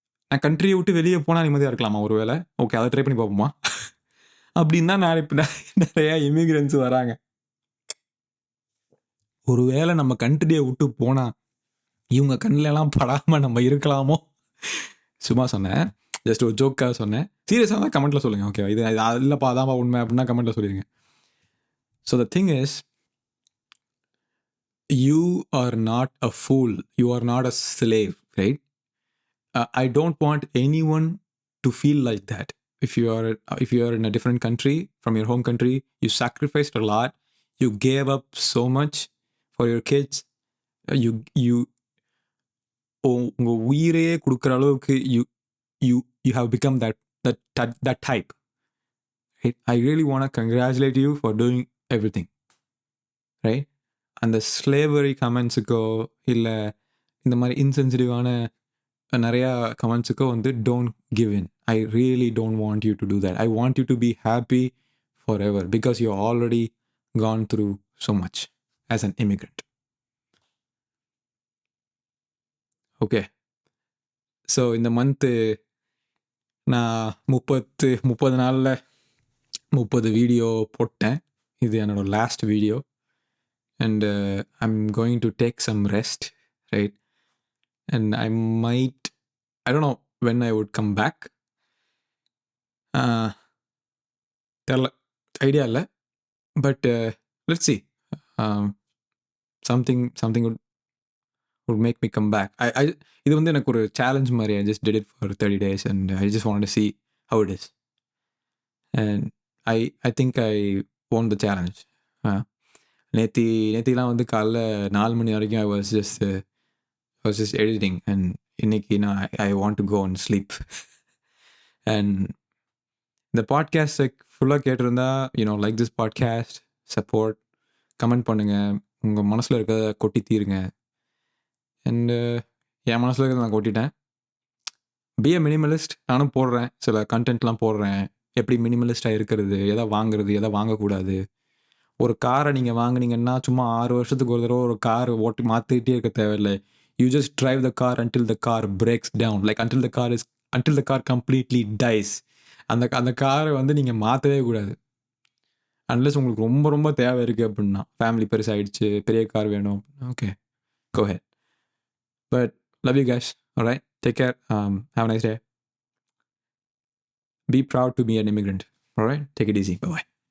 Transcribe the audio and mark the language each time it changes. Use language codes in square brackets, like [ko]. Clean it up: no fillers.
[ta] நான் கண்ட்ரியை விட்டு வெளியே போனால் நிம்மதியாக இருக்கலாமா ஒரு வேளை? ஓகே, அதை ட்ரை பண்ணி பார்ப்போமா அப்படின்னு தான் நான் இப்போ நிறையா இமிக்ரெண்ட்ஸ் வராங்க. ஒரு வேளை நம்ம கண்ட்ரியை விட்டு போனால் இவங்க கண்ணிலலாம் படாமல் நம்ம இருக்கலாமோ? சும்மா சொன்னேன், ஜஸ்ட் ஒரு ஜோக்காக சொன்னேன். சீரியஸாக தான் கமெண்ட்டில் சொல்லுங்கள். ஓகே, இது இல்லைப்பா அதான்ப்பா உண்மை அப்படின்னா கமெண்ட்டில் சொல்லிடுங்க. [en] So the thing is, you are not a fool, you are not a slave, right? I don't want anyone to feel like that. If you are in a different country from your home country, you sacrificed a lot, you gave up so much for your kids, you [ta] உங்க உயிரையே கொடுக்குற அளவுக்கு [en] you have become that type, right? I really want to congratulate you for doing everything, right? [ta] அந்த slavery கமெண்ட்ஸுக்கோ இல்லை இந்த மாதிரி இன்சென்சிட்டிவான நிறையா கமெண்ட்ஸுக்கோ வந்து [en] Don't give in. I really don't want you to do that. I want you to be happy forever because you already gone through so much as an immigrant. [ta] Okay, so இந்த month நான் 30 நாளில் 30 video போட்டேன். இது என்னோடய last video. [en] and I'm going to take some rest, right? And I don't know when I would come back. [ta] தெரில, idea இல்லை. [en] But let's see. Um, something would make me come back. [ta] இது வந்து எனக்கு ஒரு challenge மாதிரி. [en] I just did it for 30 days and I just wanted to see how it is. And I think I won the challenge. [ta] நேத்திலாம் வந்து காலைல 4 மணி வரைக்கும் [en] I was just editing, and [ta] இன்னைக்கு நான் [en] I want to go and sleep. [ta] And இந்த podcast ஃபுல்லாக கேட்டிருந்தா, [en] like this podcast, [ta] support, comment பண்ணுங்கள், உங்கள் மனசில் இருக்கிறத கொட்டி தீருங்க. அண்டு என் மனசில் இருக்கிறத நான் கொட்டிட்டேன். [en] Be a minimalist. [ta] நானும் போடுறேன், சில கண்டென்ட்லாம் போடுறேன். எப்படி மினிமலிஸ்டாக இருக்கிறது, எதை வாங்குறது, எதை வாங்கக்கூடாது. ஒரு காரை நீங்கள் வாங்குனீங்கன்னா சும்மா 6 வருஷத்துக்கு ஒரு தடவை ஒரு கார் ஓட்டி மாற்றிக்கிட்டே இருக்க தேவையில்லை. [en] You just drive the car until the car breaks down, like until the car completely dies. [ta] அந்த காரை வந்து நீங்கள் மாற்றவே கூடாது. அன்லெஸ் உங்களுக்கு ரொம்ப ரொம்ப தேவை இருக்குது அப்படின்னா, ஃபேமிலி பெருசாகிடுச்சு, பெரிய கார் வேணும், okay, [en] go ahead. But love you guys. All right, take care. Have a nice day. Be proud to be an immigrant. All right, take it easy. Bye bye.